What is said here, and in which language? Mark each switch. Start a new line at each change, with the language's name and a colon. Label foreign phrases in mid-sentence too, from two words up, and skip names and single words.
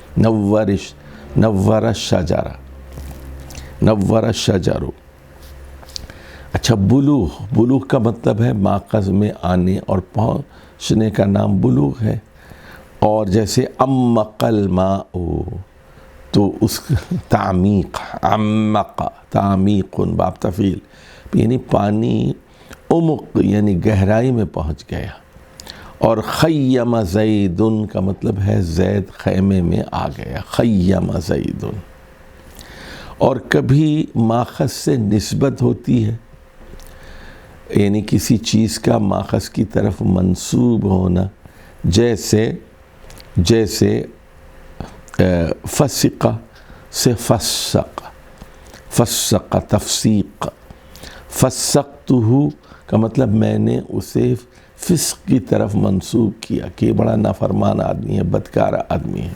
Arabic: نور الشجر۔
Urdu: اچھا، بلوغ کا مطلب ہے ماخذ میں آنے اور پہنچنے کا نام بلوغ ہے۔ اور جیسے
Arabic: عمق الماء،
Urdu: تو اس تعمیق، تعمیق باب تفعیل، یعنی پانی عمق یعنی گہرائی میں پہنچ گیا۔ اور
Arabic: خیم زید
Urdu: کا مطلب ہے زید خیمے میں آ گیا،
Arabic: خیم زید۔
Urdu: اور کبھی ماخذ سے نسبت ہوتی ہے، یعنی کسی چیز کا ماخذ کی طرف منسوب ہونا، جیسے فسقہ سے فسق، فسق تفسیق، فسقتہ کا مطلب میں نے اسے فسق کی طرف منسوب کیا کہ یہ بڑا نافرمان آدمی ہے، بدکار آدمی ہے.